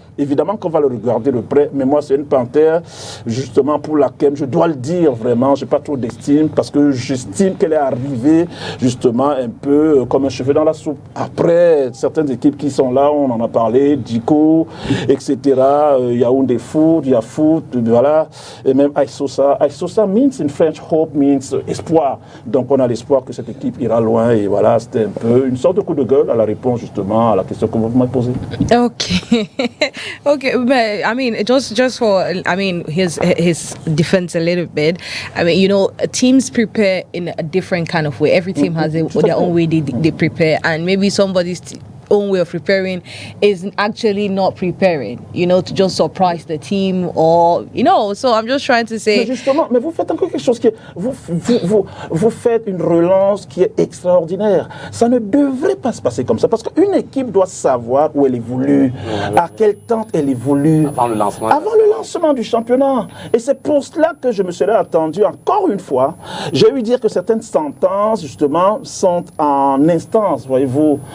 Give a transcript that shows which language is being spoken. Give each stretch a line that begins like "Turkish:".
French: Évidemment qu'on va le regarder de près, mais moi, c'est une Panthère, justement, pour laquelle, je dois le dire vraiment, je n'ai pas trop d'estime, parce que j'estime qu'elle est arrivée, justement, un peu comme un cheveu dans la soupe. Après, certaines équipes qui sont là, on en a parlé, Diko, etc., Yaoundé Foot, il y a Foot, voilà, et même Aïssosa.
English: Aïssosa means in French, hope means espoir.
French: Donc, on a l'espoir que cette équipe ira loin, et voilà, c'était un peu une sorte de coup de gueule à la réponse, justement, à la question que vous m'avez posée.
English: Okay. Okay, but I mean, just for, I mean, his defense a little bit. I mean, you know, teams prepare in a different kind of way. Every team has their own way they prepare, and maybe somebody's own way of preparing is actually not preparing, you know, to just surprise the team or, you know, so I'm just trying to say...
French: Mais justement, mais vous faites encore quelque chose qui est... Vous faites une relance qui est extraordinaire. Ça ne devrait pas se passer comme ça, parce qu'une équipe doit savoir où elle évolue, à quel temps elle évolue. Avant le lancement du championnat. Et c'est pour cela que je me serais attendu, encore une fois, j'ai eu dire que certaines sentences, justement, sont en instance, voyez-vous.